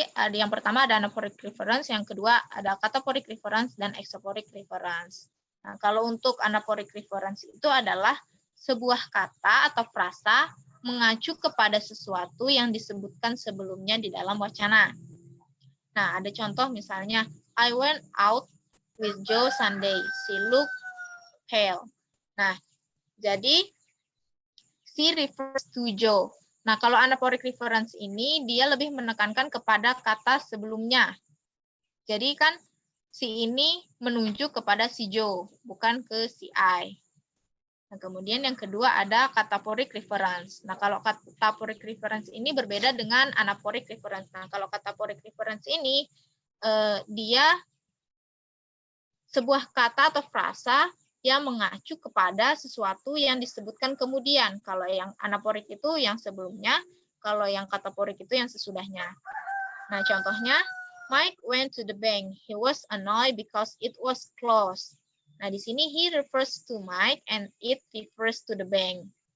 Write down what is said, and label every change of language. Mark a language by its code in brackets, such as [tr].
[id] Ada yang pertama ada anaphoric reference, yang kedua ada kataphoric reference dan exaphoric reference. Nah, kalau untuk anaphoric reference itu adalah sebuah kata atau frasa mengacu kepada sesuatu yang disebutkan sebelumnya di dalam wacana. Nah, ada contoh misalnya, [en] I went out with Joe Sunday. She looked pale. [id] Nah, jadi [en] she refers to Joe. [id] Nah, kalau anaphoric reference ini dia lebih menekankan kepada kata sebelumnya. Jadi kan si ini menuju kepada si Joe, bukan ke si I. Nah, kemudian yang kedua ada cataporic reference. Nah, kalau cataporic reference ini berbeda dengan anaporic reference. Nah, kalau cataporic reference ini dia sebuah kata atau frasa yang mengacu kepada sesuatu yang disebutkan kemudian. Kalau yang anaporik itu yang sebelumnya, kalau yang kataporik itu yang sesudahnya. Nah, contohnya, [en] Mike went to the bank. He was annoyed because it was closed. [id] Nah, di sini [en] he refers to Mike and it refers to the bank.